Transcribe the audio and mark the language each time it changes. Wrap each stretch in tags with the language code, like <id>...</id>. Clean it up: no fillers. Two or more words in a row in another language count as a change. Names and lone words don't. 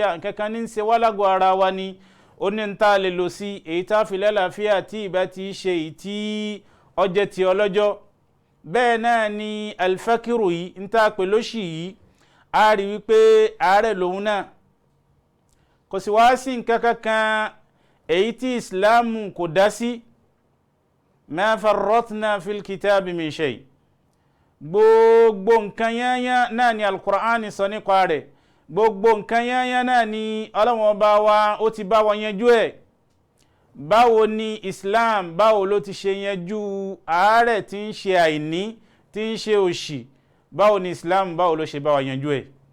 <yo>Nǹkankan ní ń ṣe wá lágọ̀ ara wa ni, ó ní ń tá lè lò sí èyí tá fi lálàáfíà tí ìbá ti ṣe èyí tí ọjẹ́ ti ọlọ́jọ́. Bẹ́ẹ̀ náà ni alfakiru yìí, ń tá pè lóṣì yìí, a rí wípé àárẹ̀ lòun náà. Kò sí wá sí nǹkan kankan èyí tí Ìsìláàmù kò dá sí.</yo> <ar>ما فرطنا في الكتاب من شيء.</ar> <yo>Gbogbo nǹkan yányán náà ni Al-Qur'ani sọ nípa rẹ̀. gbogbo nǹkan yányán náà ni Ọlọ́run Ọba wa ó ti bá wa yanjú ẹ̀. Báwo ni Islam báwo ló ti ṣe yanjú àárẹ̀ tí ń ṣe àìní tí ń ṣe òṣì, báwo ni Islam báwo ló ṣe bá wa yanjú ẹ̀.</yo>